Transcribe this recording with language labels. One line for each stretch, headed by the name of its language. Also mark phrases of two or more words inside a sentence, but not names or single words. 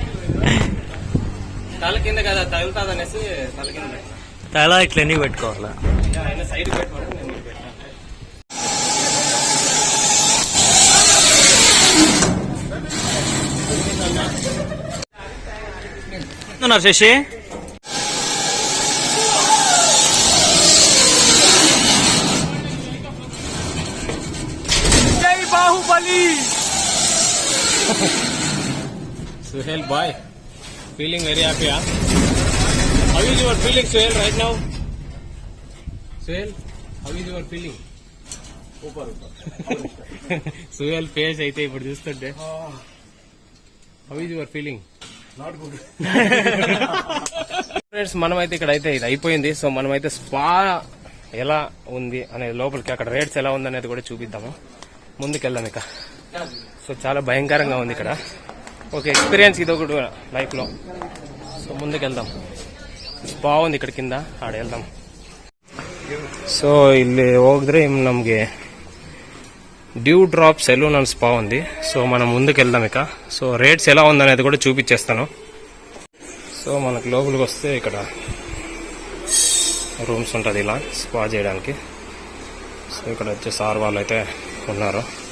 Telugu: తల కింద కదా తగులుతుంది అనేసి తల కింద తల ఇట్లా ఎన్ని పెట్టుకోవాలా? ఆయన సైడ్ పెట్టుకోవడం నేను పెట్టాను.
English: శశి Suhail boy, feeling very happy, huh? How is your feeling, Suhail, right now? Suhail, how is your feeling?
Telugu: Super. Suhail face అయితే ఇప్పుడు చూస్తుంటే.
English: How is your feeling? Not good.
Telugu: ఫ్రెండ్స్ మనమైతే ఇక్కడైతే ఇది అయిపోయింది. సో మనమైతే స్పా ఎలా ఉంది అనేది లోపలికి అక్కడ రేట్స్ ఎలా ఉంది అనేది కూడా చూపిద్దాము. ముందుకెళ్దాం ఇక. సో చాలా భయంకరంగా ఉంది ఇక్కడ.
English: okay experience
Telugu: ఇది ఒకటి లైఫ్ లో. సో ముందుకెళ్దాం. బాగుంది ఇక్కడ కింద, ಆಡ వెళ్దాం.
Kannada: ಸೊ ಇಲ್ಲಿ ಹೋಗಿದ್ರೆ ನಮಗೆ డ్యూ డ్రాప్ సెలూన్ అండ్ స్పా ఉంది.
Telugu: సో మనం ముందుకు వెళ్దాం ఇక. సో రేట్స్ ఎలా ఉందనేది కూడా చూపించేస్తాను. సో మనకు లోపలికి వస్తే ఇక్కడ రూమ్స్ ఉంటుంది ఇలా స్పా చేయడానికి. సో ఇక్కడ వచ్చే సార్ వాళ్ళు అయితే ఉన్నారు.